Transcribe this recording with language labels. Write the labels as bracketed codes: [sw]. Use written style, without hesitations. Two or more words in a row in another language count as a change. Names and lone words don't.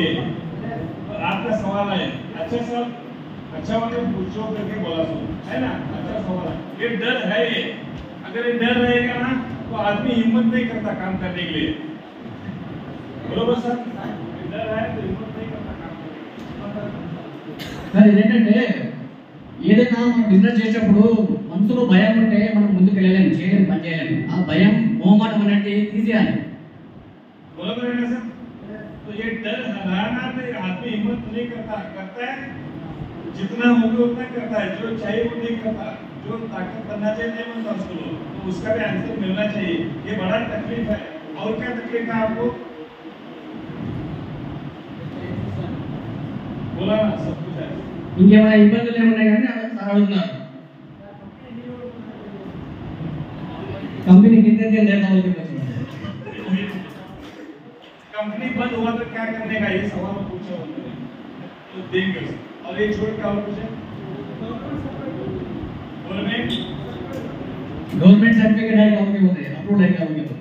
[hi] तो आपका सवाल है अच्छा सर, अच्छा मतलब पूछो करके बोला सो है ना, अच्छा सवाल है। ये डर है, ये अगर ये डर रहेगा ना तो आदमी हिम्मत नहीं करता काम करने के लिए, बरोबर सर? डर है तो हिम्मत नहीं करता काम करने के लिए। [te] ఏంటంటే ఏదైనా మనం బిజినెస్ చేసేటప్పుడు మనసులో భయం ఉంటే మనం ముందుకు వెళ్ళలేము, చేయలేము, పని చేయలేము. ఆ భయం మోమాటం అనేది తీసేయాలి. [hi] बराबर है ना सर? तो ये डर हराना तो आदमी हिम्मत नहीं करता है, जितना होगा उतना करता है, जो चाहिए वो नहीं करता, जो ताकत बनना चाहिए नहीं बनता उसको, तो उसका भी आंसर मिलना चाहिए। ये बड़ा तकलीफ है। और क्या तकलीफ है आपको? बोला ना, सब कुछ है। [te] ఇంకేమైనా ఇబ్బందులు ఏమున్నాయి కానీ సార్ అడుగుతున్నారు. [hi] కంపెనీ कितने दिन रहता है? कंपनी बंद हुआ तो क्या करने का, ये सवाल पूछा उन्होंने, तो देंगे। और ये छोड़ क्या और पूछे? [en] government certificate [hi] है क्या उनके होते हैं, अप्रूव है क्या उनके होते?